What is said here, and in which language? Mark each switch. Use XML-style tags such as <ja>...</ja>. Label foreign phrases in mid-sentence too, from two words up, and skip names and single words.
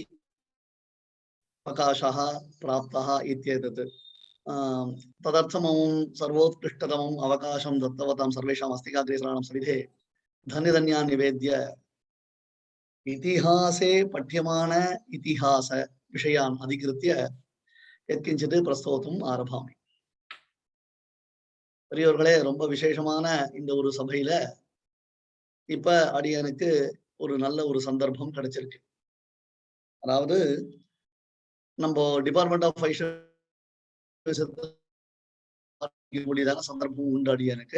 <sa>अवकाशः प्राप्तः इत्येतत् तदर्थमं सर्वोत्कृष्टतमम् अवकाशं दत्तवतां सर्वेषाम् अस्तिकाग्रेसराणां सविधे धन्यधन्यान् निवेद्य इतिहासे पठ्यमान इतिहास विषयान् अधिकृत्य यत्किञ्चित् प्रस्तोतुम् आरभामि।</sa> <ta>பெரியவர்களே, ரொம்ப விசேஷமான இந்த ஒரு சபையில இப்ப அடியனுக்கு ஒரு நல்ல ஒரு சந்தர்ப்பம் கிடைச்சிருக்கு. அதாவது நம்ம</ta> <en>department of</en> <ta>மொழிதான சந்தர்ப்பம் உண்டு அடியனுக்கு.</ta>